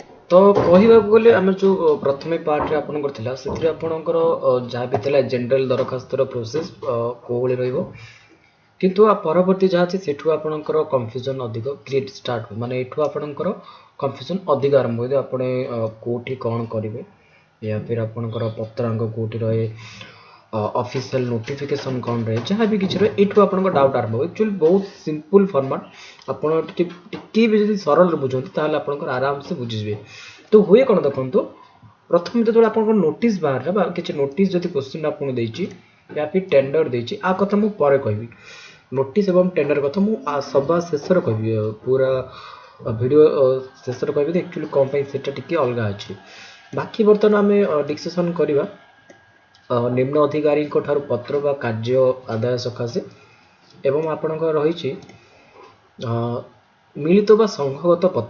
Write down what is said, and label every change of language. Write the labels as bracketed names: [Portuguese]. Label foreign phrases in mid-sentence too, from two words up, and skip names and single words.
[Odia] तो କହିବାକୁ ଗଲେ ଆମେ ଯେଉଁ ପ୍ରଥମେ ପାର୍ଟରେ ଆପଣଙ୍କର ଥିଲା ସେଥିରେ ଆପଣଙ୍କର ଯାହା ବି ଥିଲା ଜେନେରାଲ ଦରଖାସ୍ତର ପ୍ରୋସେସ୍ କୋଉଭଳି ରହିବ, କିନ୍ତୁ ପରବର୍ତ୍ତୀ ଯାହା ଅଛି ସେଠୁ ଆପଣଙ୍କର କନଫ୍ୟୁଜନ୍ ଅଧିକ [English] create start [Odia] ମାନେ ଏଠୁ ଆପଣଙ୍କର କନଫ୍ୟୁଜନ୍ ଅଧିକ ଆରମ୍ଭ ହୁଏ। ଆପଣ କୋଉଠି କ'ଣ କରିବେ, [Hindi] या फिर [Odia] ଆପଣଙ୍କର ପତ୍ରାଙ୍କ କୋଉଠି ରହେ, [English] official notification [Odia] କ'ଣ ରହେ, ଯାହା ବି କିଛି ରହେ ଏଠୁ ଆପଣଙ୍କ ଡାଉଟ୍ ଆରମ୍ଭ ହୁଏ। ଆକ୍ଚୁଆଲି ବହୁତ [English] simple format, [Odia] ଆପଣ ଟିକେ ବି ଯଦି ସରଳରେ ବୁଝନ୍ତି ତାହେଲେ ଆପଣଙ୍କର ଆରାମସେ ବୁଝିଯିବେ। ତ ହୁଏ କ'ଣ ଦେଖନ୍ତୁ, ପ୍ରଥମେ ଯେତେବେଳେ ଆପଣଙ୍କର ନୋଟିସ୍ ବାହାରିଲା ବା କିଛି ନୋଟିସ୍ ଯଦି କ୍ୱେଶ୍ଚିନ୍ ଆପଣଙ୍କୁ ଦେଇଛି [Hindi] या फिर [Odia] ଟେଣ୍ଡର ଦେଇଛି, ଆ କଥା ମୁଁ ପରେ କହିବି। ନୋଟିସ୍ ଏବଂ ଟେଣ୍ଡର କଥା ମୁଁ ସବା ଶେଷରେ କହିବି, ପୁରା ଭିଡ଼ିଓ ଶେଷରେ କହିବି ଆକ୍ଚୁଆଲି କ'ଣ ପାଇଁ ସେଟା ଟିକେ ଅଲଗା ଅଛି। ବାକି ବର୍ତ୍ତମାନ ଆମେ ଡିସ୍କସନ୍ କରିବା ନିମ୍ନ ଅଧିକାରୀଙ୍କ ଠାରୁ ପତ୍ର ବା କାର୍ଯ୍ୟ ଆଦାୟ ସକାଶେ, ଏବଂ ଆପଣଙ୍କର ରହିଛି ମିଳିତ ବା ସଂଘଗତ ପତ୍ର।